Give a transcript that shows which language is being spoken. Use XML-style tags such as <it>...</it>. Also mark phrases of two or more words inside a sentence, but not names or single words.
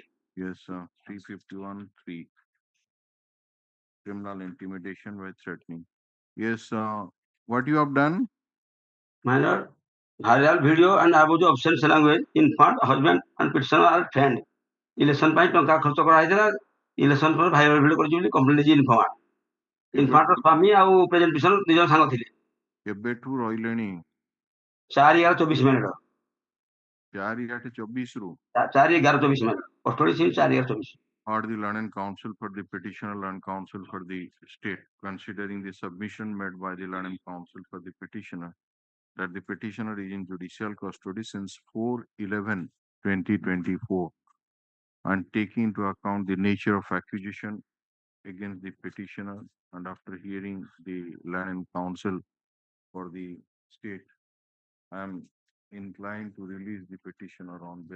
<en>Yes, 351 3. Criminal intimidation by threatening. Yes, what you have done? My lord, viral video and about the obscene language in front husband and petitioner are friend.</en> <or>Election ପାଇଁ ଟଙ୍କା ଖର୍ଚ୍ଚ କରାଯାଇଥିଲା ଇଲେକ୍ସନ ପରେ</or> <en>viral video</en> <or>କରିଛି ବୋଲି କମ୍ପ୍ଲେନ ଦେଇଛି ଇନଫର୍ମାର ଇନଫର୍ମାର ସ୍ୱାମୀ ଆଉ</or> <en>present petitioner</en> <or>ଦି ଜଣ ସାଙ୍ଗ ଥିଲେ କେବେଠୁ ରହିଲେଣି? 4/11/24 ମିନିଟ 4/8/24 ରୁ</or> <en>4/11/24 minute custody since 4/11/24. Heard the Learned Counsel for the petitioner, Learned Counsel for the state, considering the submission made by the Learned Counsel for the petitioner that the petitioner is in judicial custody since 4/11/2024, and taking into account the nature of accusation against the petitioner, and after hearing the Learned Counsel for the state, I am inclined to release the petitioner on bail.</en>